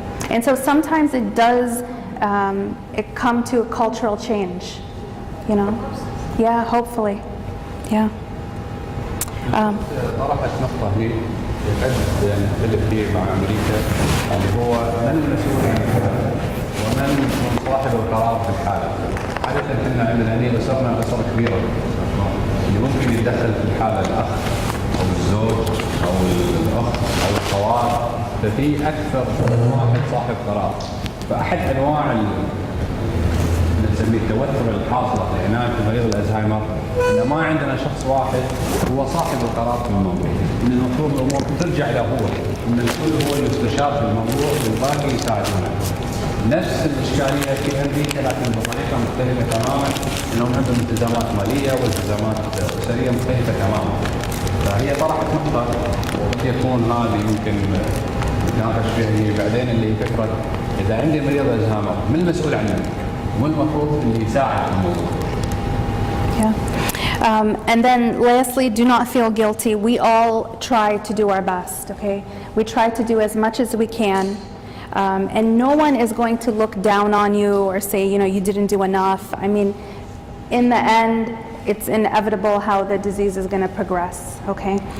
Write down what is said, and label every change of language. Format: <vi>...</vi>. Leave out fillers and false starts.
<en>And so sometimes it does it come to a cultural change, you know. Yeah, hopefully. Yeah.</en> <ar>طرحت نقطة هي قد نختلف فيه مع أمريكا اللي هو من المسؤول عن الحالة ومن صاحب القرار في الحالة. عادة احنا عندنا هنا أسرنا أسرة كبيرة اللي ممكن يتدخل في الحالة الأخ أو الزوج أو الأخت أو الخوات، ففي أكثر من واحد صاحب قرار. فأحد أنواع نسميه التوتر الحاصل هناك في مريض الألزهايمر إن ما عندنا شخص واحد هو صاحب القرار في الموضوع، إن المفروض الأمور ترجع له هو، إن الكل هو المستشار في الموضوع والباقي يساعدونه. نفس الإشكالية في أمريكا لكن بطريقة مختلفة تماما، إنهم عندهم التزامات مالية والتزامات أسرية مختلفة تماما. فهي طرحت نقطة وقد يكون هذه يمكن نتناقش فيها بعدين اللي هي فكرة إذا عندي مريض ألزهايمر من المسؤول عنه؟ والمفروض اللي يساعد في الموضوع.</ar> <en>And then lastly, do not feel guilty. We all try to do our best, okay? We try to do as much as we can. And no one is going to look down on you or say, you know, you didn't do enough. I mean, in the end, it's inevitable how the disease is going to progress, okay?</en>